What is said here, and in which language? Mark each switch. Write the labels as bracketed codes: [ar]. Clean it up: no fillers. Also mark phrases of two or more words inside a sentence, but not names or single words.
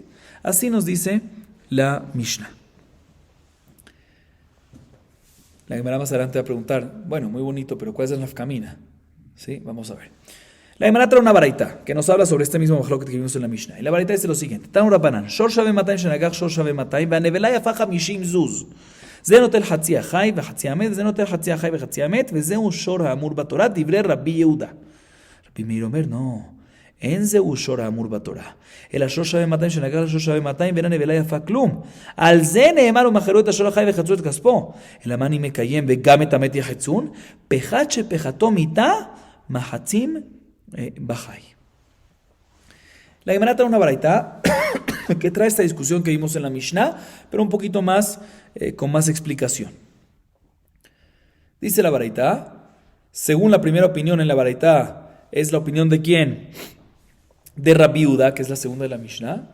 [es] Así nos dice la Mishnah. La Gemara más adelante va a preguntar, bueno, muy bonito, pero ¿cuál es la nafkamina? ¿Sí? Vamos a ver. La Gemara trae una baraita que nos habla sobre este mismo majloket que vimos en la Mishnah. Y la baraita dice lo siguiente: [he] תנו רבנן, שור שווה מאתיים שנגח שור שווה מאתיים, והנבלה יפה 50 זוז. זה נוטל חצי החי וחצי המת, וזה נוטל חצי החי וחצי המת, וזהו שור האמור בתורה, דברי רבי יהודה. רבי מאיר אומר, לא, אין זהו שור האמור בתורה, אלא שור שווה 200 שנגח לשור שווה 200 ואין הנבלה יפה כלום. על זה נאמר ומכרו את השור החי וחצו את כספו. אלא מה אני מקיים וגם את המת יחצון? פחת שפחתו מיתה, מחצים בחי. [es] La Gemara trae una baraita que trae esta discusión que vimos en la Mishnah, pero un poquito más, con más explicación. Dice la baraita, según la primera opinión en la baraita, es la opinión de quién? De Rabbi Yehuda, que es la segunda de la Mishnah.